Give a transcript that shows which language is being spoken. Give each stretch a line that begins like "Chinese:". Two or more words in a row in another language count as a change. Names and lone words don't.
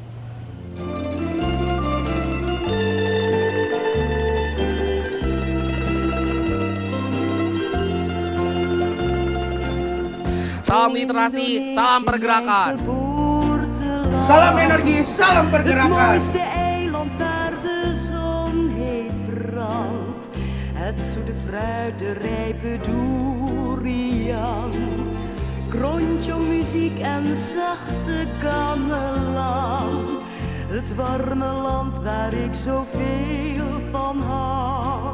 Indonesian: Salam literasi, salam pergerakan. Salam energi, salam pergerakan.
Dutch: Het mooiste eiland waar de zon heeft brandt. Het zoete fruit, de rijpe durian. Kronjong muziek en zachte gamelan. Het warme land waar ik zoveel van hou.